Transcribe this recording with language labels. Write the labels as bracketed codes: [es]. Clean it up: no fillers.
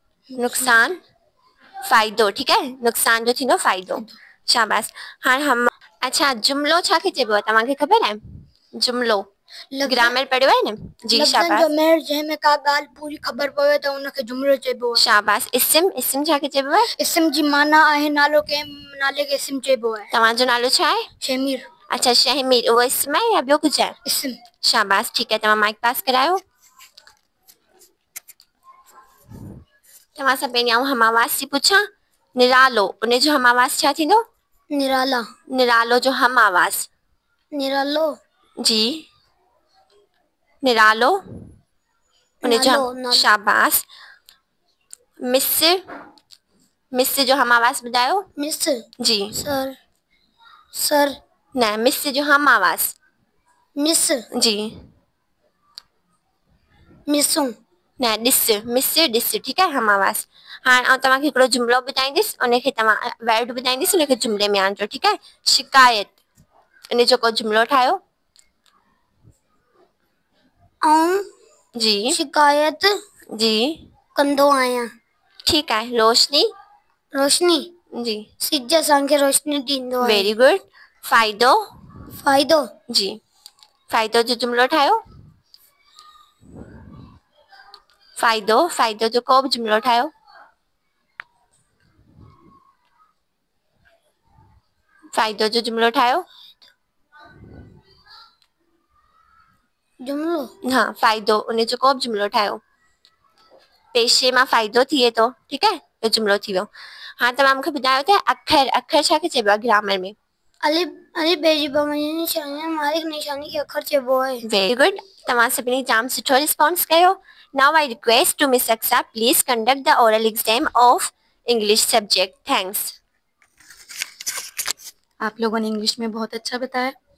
[sd] नुक़सान फ़ाइदो, ठीकु आहे। नुक़सान जो थींदो फ़ाइदो। शाबाश। हाणे हम अच्छा, जुमिलो छा खे चइबो आहे तव्हांखे ख़बर आहे? जुमिलो ग्रामर पढ़ियो आहे न? जी शाबाश। जंहिंमें का ॻाल्हि पूरी ख़बर पवे त उनखे जुमिलो चइबो आहे। शाबाश। इस्म, इस्म छा खे चइबो आहे? इस्म जी माना आहे नालो, कंहिं नाले खे इस्म चइबो आहे। तव्हांजो नालो छा आहे? शमीर। अच्छा, शहमीर, उहो इस्म आहे या ॿियो कुझु आहे? इस्म। शाबाश, ठीकु आहे। तव्हां माइक पास करायो। तव्हां सां पहिरीं आउं हम आवाज़ थी पुछां। निरालो, उन जो हम आवाज़ छा थींदो? निराला। निरालो जो हम आवाज़। निरालो। जी निरालो, उन जो नालो। शाबाश। मिस, मिस जो हम आवाज़ ॿुधायो। मिस। जी सर। सर। न, मिस जो हम आवाज़। मिस। जी मिसूं। न, ॾिस, मिस ॾिस, ठीकु आहे, हम आवाज़। हाणे आउं तव्हांखे हिकिड़ो जुमिलो ॿुधाईंदसि, उनखे तव्हां वर्ड ॿुधाईंदसि, उनखे जुमिले में आणिजो, ठीकु आहे। शिकायत, इन जो को जुमिलो ठाहियो। जी शिकायत जी कंदो आहियां। ठीकु आहे। रोशनी। रोशनी जी सिज असांखे रोशनी ॾींदो आहे। [en] Very good. फ़ाइदो। [sd] फ़ाइदो। जी फ़ाइदो जो जुमिलो ठाहियो। फ़ाइदो, फ़ाइदो जो को बि जुमिलो ठाहियो। फ़ाइदो जो जुमिलो ठाहियो। जुमिलो। हाँ, फ़ाइदो, उन जो को बि जुमिलो ठाहियो। पेशे मां फ़ाइदो थिए थो, ठीकु आहे, इहो जुमिलो थी वियो। हाणे तव्हां मूंखे ॿुधायो त अखर, अखर छा खे चइबो आहे ग्रामर में? अलिफ अलिफ बेजी बमनी निशानी मालिक निशानी के अखर छे वो है। [en] very good, [sd] तव्हां सभिनी जाम सुठो रिस्पॉन्स कयो। [en] Now I request to miss Aqsa please conduct the oral exam of English subject. Thanks. [hi] आप लोगों ने इंग्लिश में बहुत अच्छा बताया।